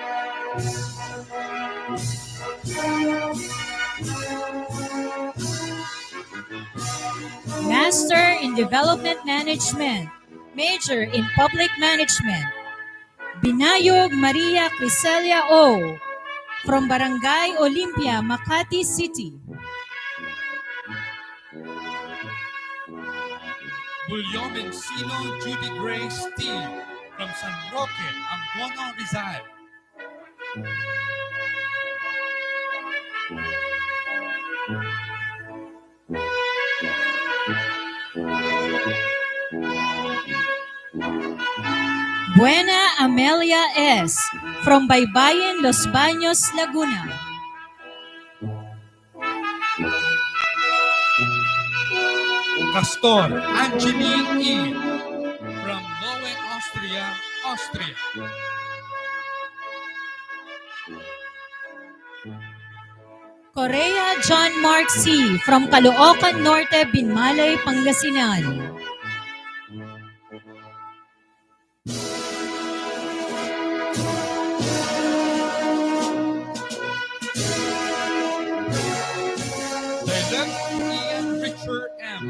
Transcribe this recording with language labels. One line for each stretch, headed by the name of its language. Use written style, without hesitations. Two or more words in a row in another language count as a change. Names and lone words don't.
English: Master in Development Management, major in Public Management. Binayog Maria Criselia O. from Barangay Olympia, Makati City. Bulyo Mencino Judy Grace T. from San Roque, Angono, Rizal. Buena Amelia S. from Baybayin, Los Baños, Laguna. Castor Angeline E. from Lowe, Austria, Austria. Correa John Mark C. from Caloocan Norte, Binmalay, Pangasinan. Direct Ian Richard M.